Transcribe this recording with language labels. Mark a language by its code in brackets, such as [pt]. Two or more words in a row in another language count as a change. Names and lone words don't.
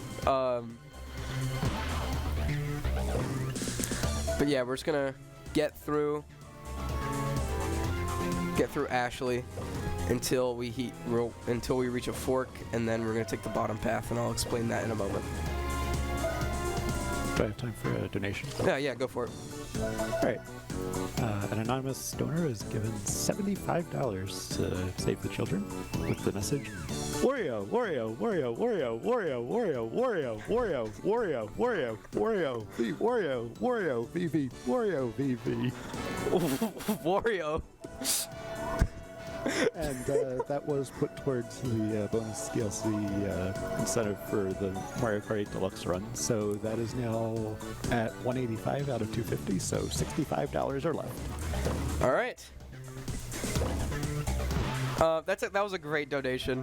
[en] But yeah, we're just gonna get through Ashley until we reach a fork, and then we're gonna take the bottom path, and I'll explain that in a moment. Do I have time for a donation? Yeah, go for it. Alright. An anonymous donor is given $75 to save the children with the message, Wario, Wario, Wario, Wario, Wario, Wario, Wario, Wario, Wario, Wario, Wario, V, Wario, Wario, VV, Wario, VV. Wario. And that was put towards the bonus DLC incentive for the Mario Kart 8 Deluxe run. So that is now at 185 out of 250, so $65 are left. All right. That was a great donation.